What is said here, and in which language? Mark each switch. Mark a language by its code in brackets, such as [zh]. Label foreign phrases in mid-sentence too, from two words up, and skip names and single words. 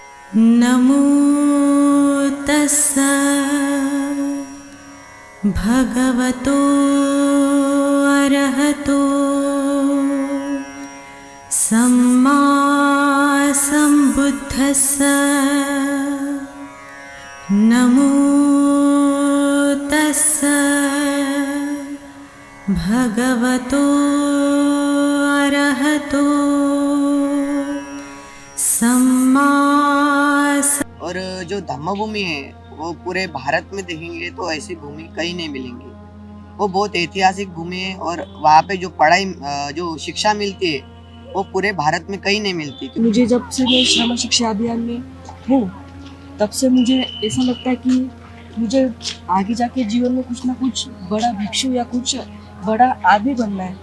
[pi] नमो तस्स भगवतो अरहतो सम्मा सम्बुद्धस्स। नमो तस्स भगवतो अरहतो सम्मा। [hi] और जो धम्मभूमि है वो पूरे भारत में देखेंगे तो ऐसी भूमि कहीं नहीं मिलेंगी। वो बहुत ऐतिहासिक भूमि है और वहाँ पे जो पढ़ाई जो शिक्षा मिलती है वो पूरे भारत में कहीं नहीं मिलती। मुझे जब से मैं श्रमण शिक्षा अभियान में हूँ तब से मुझे ऐसा लगता है कि मुझे आगे जाके जीवन में कुछ ना कुछ बड़ा भिक्षु या कुछ बड़ा आदमी बनना है।